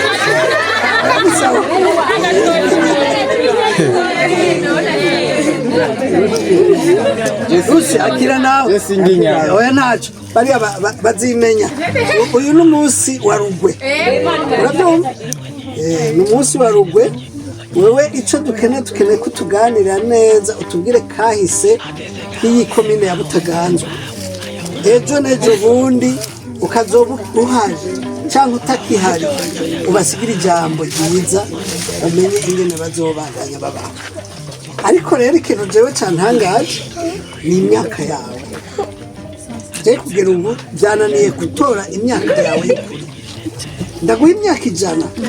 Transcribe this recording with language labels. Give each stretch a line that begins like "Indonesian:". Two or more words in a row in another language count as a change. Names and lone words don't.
Rundi: Rusi akira nawe oya ntacyo bariya bazimenya uyu ni umunsi wa rugwe urabyumva ni umunsi wa rugwe wewe icyo dukeneye ko tuganira neza utubwire kahise k'iyi komine ya Butaganzwa ejo n'ejo bundi ukazoba uhari cyangwa utakihari ubasigira ijambo ryiza umenye ingene bazobandanya babaho ariko rero ikintu jewe cantangaje ni imyaka yawe je kugera ubu byananiye gutora imyaka yawe y'ukuri ndaguha imyaka 100